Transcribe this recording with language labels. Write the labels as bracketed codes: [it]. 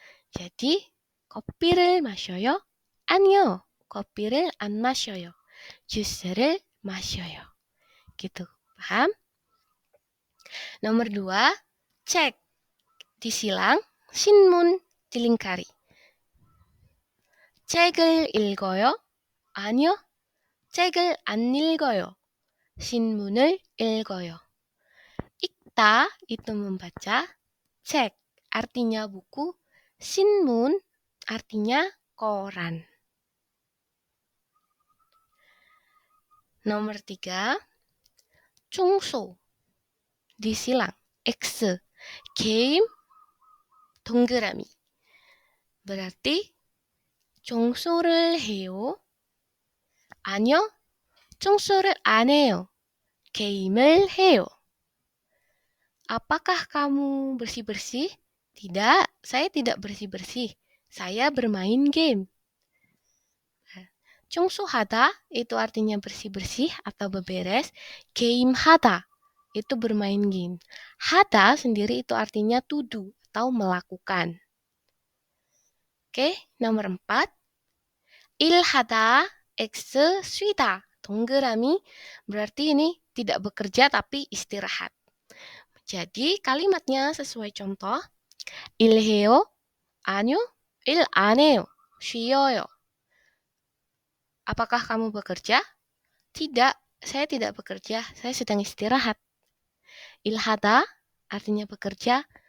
[id] jadi, [ko] kopi를 마셔요. 아니요, kopi를 안 마셔요. 주스를 마셔요. [id] Gitu, paham? Nomor 2, cek disilang, 신문 dilingkari. [ko] 책을 읽어요? 아니요, 책을 안 읽어요. 신문을 읽어요. [id] 읽다 itu membaca, cek artinya buku, 신문 artinya koran. Nomor 3, 청소 disilang, X, game 동그라미. berarti [ko] 청소를 해요? 아니요, 청소를 안 해요. 게임을 해요. [id] Apakah kamu bersih-bersih? Tidak, saya tidak bersih-bersih. Saya bermain game. 청소하다 itu artinya bersih-bersih atau beberes. 게임하다 itu bermain game. 하다 sendiri itu artinya [en] to do [id] atau melakukan. Oke, nomor 4. [ko] 일하다, X, 쉬다, 동그라미. [id] Berarti ini tidak bekerja tapi istirahat. Jadi kalimatnya sesuai contoh. [ko] 일해요? 아니요, 일 안 해요. 쉬어요. [id] Apakah kamu bekerja? Tidak, saya tidak bekerja. Saya sedang istirahat. 일하다 artinya bekerja.